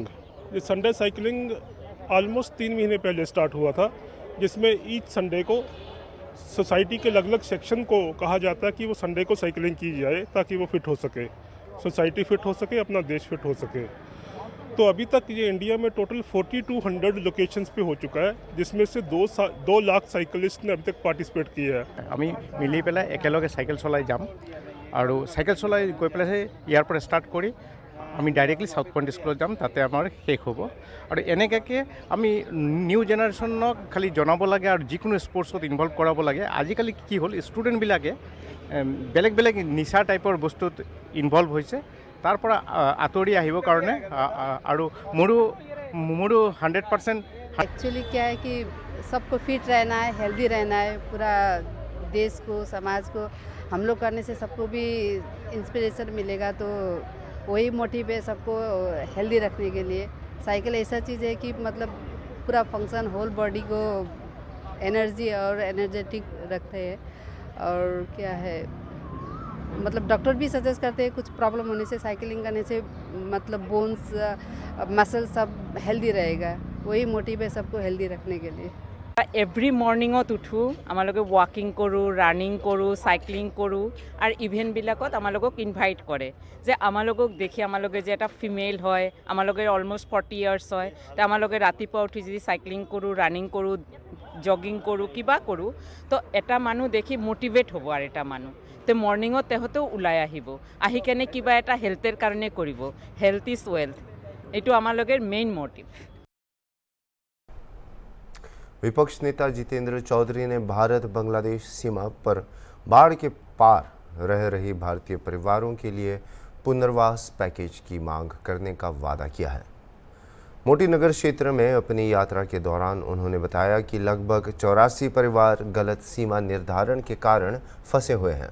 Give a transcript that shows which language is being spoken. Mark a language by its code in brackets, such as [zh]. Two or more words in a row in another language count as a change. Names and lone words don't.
[hi] ये [en] Sunday cycling almost [hi] 3 महीने पहले स्टार्ट हुआ था, जिसमें [en] each Sunday [hi] को सोसाइटी के अलग अलग सेक्शन को कहा जाता है कि वो संडे को साइकिलिंग की जाए ताकि वो फिट हो सके, सोसाइटी फिट हो सके, अपना देश फिट हो सके। तो अभी तक ये इंडिया में [en] total 4200 locations [hi] पे हो चुका है, जिसमें से 2 लाख साइकिलिस्ट ने अभी तक पार्टिसिपेट किया है। [as] আমি মিলি পেলাই একেলগে সাইকেল চলাই যাম আৰু সাইকেল চলাই গৈ পেলাই ইয়াৰ পৰা ষ্টাৰ্ট কৰি আমি ডাইৰেক্টলি সাউথ পইণ্ট স্কুলত যাম, তাতে আমাৰ শেষ হ'ব। আৰু এনেকৈ আমি [en] new generation [as] খালি জনাব লাগে আৰু যিকোনো স্পৰ্টছত ইনভলভ কৰাব লাগে। আজিকালি কি হ'ল, ষ্টুডেণ্টবিলাকে বেলেগ বেলেগ নিচা টাইপৰ বস্তুত ইনভলভ হৈছে, তাৰ পৰা আঁতৰি আহিবৰ কাৰণে আৰু মোৰো 100% [hi] एक्चुअली क्या है कि सबको फिट रहना है, हेल्दी रहना है, पूरा देश को, समाज को हम लोग करने से सबको भी इंस्पिरेशन मिलेगा। तो वही मोटिव है सबको हेल्दी रखने के लिए। साइकिल ऐसा चीज़ है कि मतलब पूरा [en] function whole body [hi] को एनर्जी और एनर्जेटिक रखते हैं। और क्या है, मतलब डॉक्टर भी सजेस्ट करते हैं कुछ प्रॉब्लम होने से साइकिलिंग करने से मतलब [en] bones muscle [hi] सब हेल्दी रहेगा। वही मोटिव है सबको हेल्दी रखने के लिए। [en] every morning [as] উঠোঁ, আমালোকে ৱাকিং কৰোঁ, ৰানিং কৰোঁ, চাইক্লিং কৰোঁ আৰু ইভেণ্টবিলাকত আমালোকক ইনভাইট কৰে যে আমালোকক দেখি আমালোকে যে এটা ফিমেল হয়, আমালোকে [en] almost 40 years [as] হয়, তো আমালোকে ৰাতিপুৱা উঠি যদি চাইক্লিং কৰোঁ, ৰানিং কৰোঁ, জগিং কৰোঁ, কিবা কৰোঁ, তো এটা মানুহ দেখি মটিভেট হ'ব আৰু এটা মানুহ তো মৰ্ণিঙত তেহঁতেও ওলাই আহিব, আহি কেনে কিবা এটা হেল্থৰ কাৰণে কৰিব। [en] health is wealth, [as] এইটো আমালোকৰ [en] main motive. [hi] विपक्ष नेता जितेंद्र चौधरी ने भारत बांग्लादेश सीमा पर बाढ़ के पार रह रही भारतीय परिवारों के लिए पुनर्वास पैकेज की मांग करने का वादा किया है। मोती नगर क्षेत्र में अपनी यात्रा के दौरान उन्होंने बताया कि लगभग 84 परिवार गलत सीमा निर्धारण के कारण फंसे हुए हैं।